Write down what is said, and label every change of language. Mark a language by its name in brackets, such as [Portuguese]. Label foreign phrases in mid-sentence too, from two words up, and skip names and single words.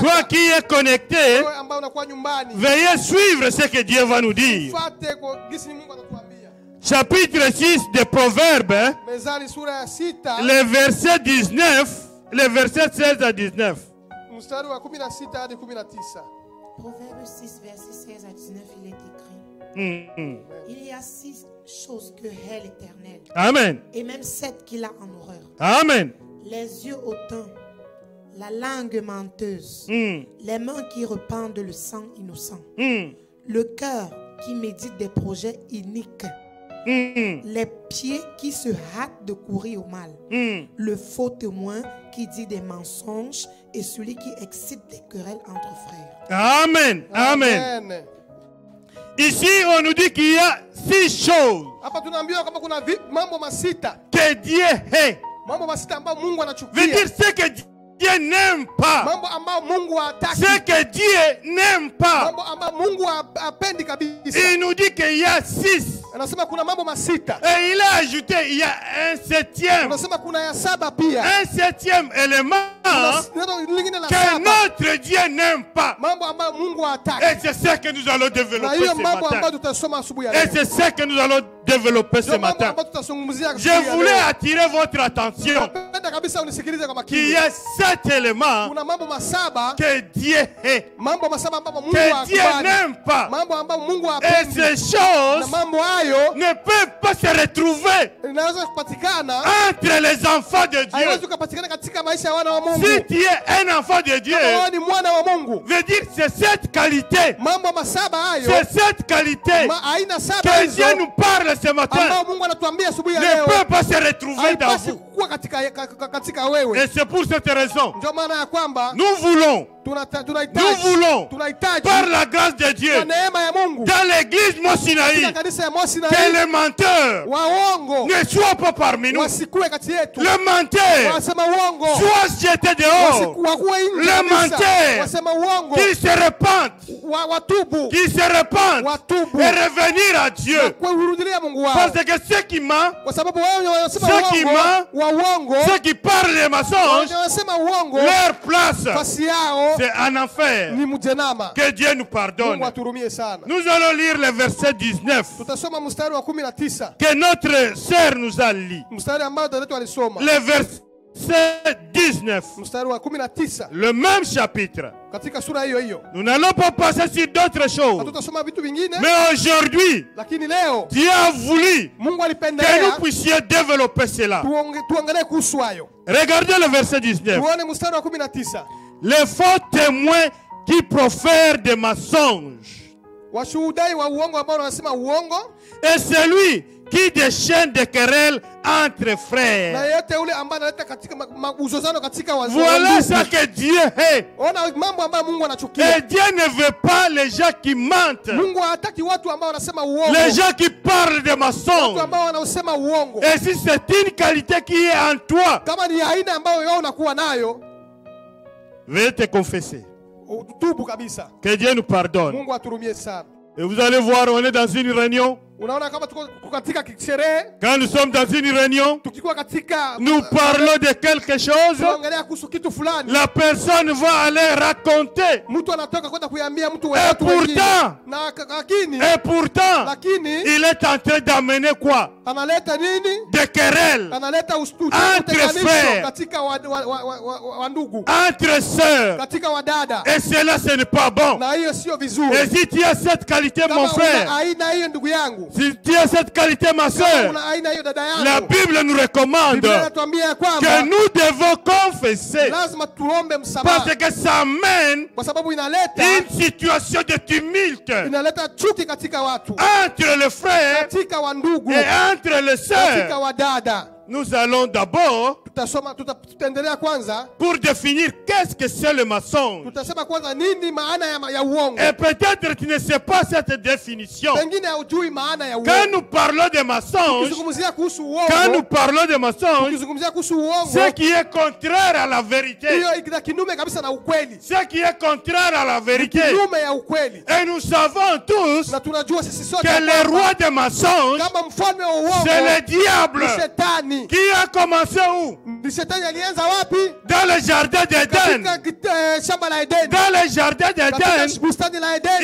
[French] toi qui es connecté, [Swahili] wewe ambao unakuwa nyumbani, [French] veuillez suivre ce que Dieu va nous dire. [Swahili] fuate kwa gisi Mungu anatuambia. [French] Chapitre 6 de Proverbes, [Swahili] Mezali sura ya 6, [French] le verset 19, le verset 16 à 19. [Swahili] mstari wa 16 hadi 19. [French] Proverbe 6, verset 16 à 19, il est écrit. Il y a 6 choses que hait l'Éternel, Amen. et même 7 qu'il a en horreur. Amen. Les yeux hautains, la langue menteuse, les mains qui répandent le sang innocent, le cœur qui médite des projets iniques, les pieds qui se hâtent de courir au mal, le faux témoin qui dit des mensonges et celui qui excite des querelles entre frères. Amen. Amen. Ici, on nous dit qu'il y a 6 choses [Swahili] Hapa tunaambiwa kama kuna mambo masita. [French] que Dieu hait. [Swahili] Mambo masita ambayo Mungu anachukia. [French] Veut dire ce que Dieu n'aime pas. [Swahili] Mambo ambayo Mungu hataki. [French] Ce que Dieu n'aime pas. [Swahili] Mambo ambayo Mungu hapendi kabisa. [French] Il nous dit qu'il y a 6. [Swahili] Anasema kuna mambo masita. [French] Et il a ajouté, il y a un 7e. [Swahili] Anasema kuna ya 7 pia. [French] Un 7e élément [Swahili] Lingine la [French] que [Swahili] 7. [French] notre Dieu n'aime pas. [Swahili] Mambo ambayo Mungu hataki. [French] Et c'est ce que nous allons [Swahili] Na [French] développer [Swahili] hiyo [French] ce [Swahili] mambo ambayo [French] matin. [Swahili] tutasoma asubuhi ya [French] Et [Swahili] leo. [French] c'est ce que nous allons développer ce [Swahili] Ndio mambo [French] matin. [Swahili] ambayo tutazungumzia asubuhi [French] Je [Swahili] ya [French] voulais [Swahili] leo. [French] attirer votre attention [Swahili] Napenda kabisa unisikilize kwa [French] qu'il [Swahili] makini. [French] y a 7 éléments [Swahili] Kuna mambo masaba, [French] que Dieu hait, [Swahili] mambo masaba ambayo Mungu [French] que Dieu [Swahili] hakubali. [French] n'aime pas. [Swahili] Mambo ambayo Mungu [French] Et [Swahili] hapendi. [French] ces [Swahili] Na [French] choses [Swahili] mambo hayo [French] ne peuvent pas se retrouver [Swahili] inaweza kupatikana, [French] entre les enfants de [Swahili] haiwezi [French] Dieu. [Swahili] kupatikana katika maisha ya wana wa Mungu. [French] Si tu es un enfant de Dieu, [Swahili] Kama wewe ni mwana wa Mungu, [French] veut dire c'est cette qualité, [Swahili] mambo masaba hayo, [French] c'est cette qualité [Swahili] aina saba [French] que [Swahili] hizo [French] Dieu nous parle ce matin [Swahili] ambao Mungu anatuambia asubuhi ya [French] ne [Swahili] leo [French] peut pas se retrouver dans [Swahili] haipasi [French] vous. [Swahili] kuwa katika wewe. [French] Et c'est pour cette raison, [Swahili] Ndio maana ya kwamba [French] nous voulons, [Swahili] tunahitaji [French] par la grâce de Dieu, [Swahili] kwa neema ya Mungu [French] dans l'église Mosinaï, [Swahili] katika kanisa ya Mosi na [French] que les menteurs [Swahili] waongo [French] ne soient pas parmi nous. [Swahili] wasikue kati yetu, [French] Le menteur [Swahili] wasema uongo [French] soit jeté dehors. [Swahili] wakuwe nje [French] Le [Swahili] kabisa, [French] menteur [Swahili] wasema uongo [French] Qu'il se répandent, [Swahili] watubu [French] qu'il se répandent [Swahili] watubu [French] et revenir à Dieu. [Swahili] kwa kurudilia Mungu wao, [French] Parce que ceux qui mentent, [Swahili] kwa sababu wao wanasema [French] ceux qui [Swahili] uongo [French] mentent, [Swahili] wa uongo, [French] ceux qui parlent les mensonges, [Swahili] wanasema uongo, [French] leur place, [Swahili] fasi yao [French] c'est en enfer. [Swahili] ni mjenama. [French] Que Dieu nous [Swahili] Mungu [French] pardonne. [Swahili] aturumie sana. [French] Nous allons lire le verset 19 [Swahili] Tutasoma mstari wa 19, [French] que notre sœur nous a lu. [Swahili] mstari ambao dada yetu alisoma, [French] Le verset 19, [Swahili] mstari wa 19 [French] le même chapitre. [Swahili] katika sura hiyo hiyo. [French] Nous n'allons pas passer sur d'autres choses. [Swahili] Hatutasoma vitu vingine, [French] Mais aujourd'hui, [Swahili] lakini leo [French] Dieu a voulu [Swahili] Mungu [French] que nous [Swahili] alipendelea [French] puissions développer cela. [Swahili] tuangalie kuhusu hayo. [French] Regardez le verset 19. [Swahili] Tuone mstari wa 19. [French] Les faux témoins qui profèrent des mensonges. [Swahili] Washuhudai wa uongo ambao wanasema uongo, [French] Et celui qui déchaîne des querelles entre [Swahili] na [French] frères. [Swahili] yeyote ule ambaye analeta katika uzozano katika [French] Voilà ce que Dieu hait. [Swahili] Ona mambo ambayo Mungu anachukia. [French] Et Dieu ne veut pas les gens qui mentent. [Swahili] Mungu hataki watu ambao wanasema uongo, [French] Les gens qui parlent de [Swahili] watu [French] mensonges. [Swahili] ambao wanasema uongo. [French] Et si c'est une qualité qui est en toi, [Swahili] Kama ni aina ambayo wewe unakuwa nayo, [French] veuillez te confesser. [Swahili] tubu kabisa. [French] Que Dieu nous pardonne. [Swahili] Mungu aturumie sana. [French] Et vous allez voir, on est dans une réunion. [Swahili] Unaona kama tuko katika sherehe, [French] Quand nous sommes dans une réunion, [Swahili] tukikuwa katika [French] nous parlons de quelque chose. [Swahili] tunaongelea kuhusu kitu fulani, [French] La personne va aller raconter. [Swahili] mtu anatoka kwenda kuiambia mtu [French] Et [Swahili] watu wengine, [French] pourtant, [Swahili] na lakini [French] et pourtant, il est en train d'amener quoi? [Swahili] analeta nini? [French] Des querelles [Swahili] Analeta [French] Entre frères. [Swahili] katika wa ndugu, [French] entre sœurs. [Swahili] katika wadada, [French] Et cela, ce n'est pas bon. [Swahili] na hiyo sio vizuri. [French] Et si tu as cette qualité, [Swahili] Kama [French] mon frère, [Swahili] una aina hiyo ndugu yangu, [French] si tu as cette qualité, ma [Swahili] kama [French] soeur, [Swahili] una aina hiyo dada [French] la [Swahili] yangu, [French] Bible nous recommande [Swahili] Biblia inatuambia ya [French] que [Swahili] kwamba [French] nous devons confesser. [Swahili] lazima tuombe msamaha, [French] Parce que ça amène [Swahili] kwa sababu inaleta [French] une situation de tumulte [Swahili] inaleta chuki katika watu, [French] entre les frères [Swahili] katika wandugu, [French] et entre les [Swahili] katika [French] sœurs. [Swahili] wadada. [French] Nous allons d'abord [Swahili] tutaendelea kwanza [French] pour définir qu'est-ce que c'est le mensonge. [Swahili] tutasema kwanza nini maana ya uongo. [French] Et peut-être tu ne sais pas cette définition. [Swahili] Pengine hujui maana ya uongo. [French] Quand nous parlons de mensonge, [Swahili] Ukizungumzia kuhusu uongo, [French] quand nous parlons de mensonge, [Swahili] ukizungumzia kuhusu uongo, [French] ce qui est contraire à la vérité, [Swahili] hiyo ina kinyume kabisa na ukweli. [French] ce qui est contraire à la vérité. [Swahili] Kinyume ya ukweli. [French] Et nous savons tous [Swahili] Na tunajua sisi sote [French] que le roi des mensonges, [Swahili] kama mfalme wa uongo [French] c'est le diable. [Swahili] ni shetani. [French] Qui a commencé où? [Swahili] Ni shetani alianza wapi? [French] Dans le jardin d'Éden. [Swahili] Katika shamba la Edeni. [French] Dans le jardin d'Éden, [Swahili] Katika bustani la Edeni.